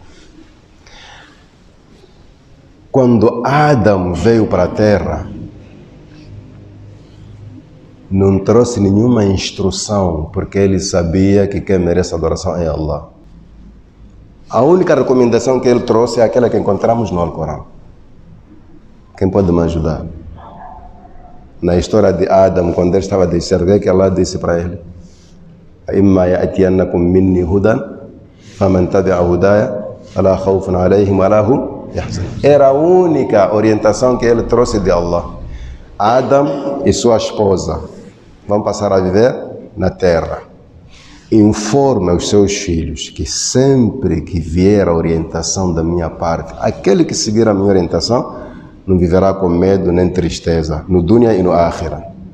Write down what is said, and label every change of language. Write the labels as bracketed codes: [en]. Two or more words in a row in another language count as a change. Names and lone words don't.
[pt] Quando Adão veio para a terra, não trouxe nenhuma instrução, porque ele sabia que quem merece adoração é Allah. A única recomendação que ele trouxe é aquela que encontramos no Alcorão. Quem pode me ajudar? Na história de Adão, quando ele estava a descer, o que Allah disse para ele? [ar] إِمَّا يَأْتِيَنَّكُمْ مِنِّي هُدًى فَمَنْ تَبِعَ هُدَايَ فَلَا خَوْفٌ عَلَيْهِمْ وَلَا هُمْ يَحْزَنُونَ. [pt] Era a única orientação que ele trouxe de Allah. Adão e sua esposa vão passar a viver na terra. Informa os seus filhos que sempre que vier a orientação da minha parte, aquele que seguir a minha orientação não viverá com medo nem tristeza, no dunya e no akhira.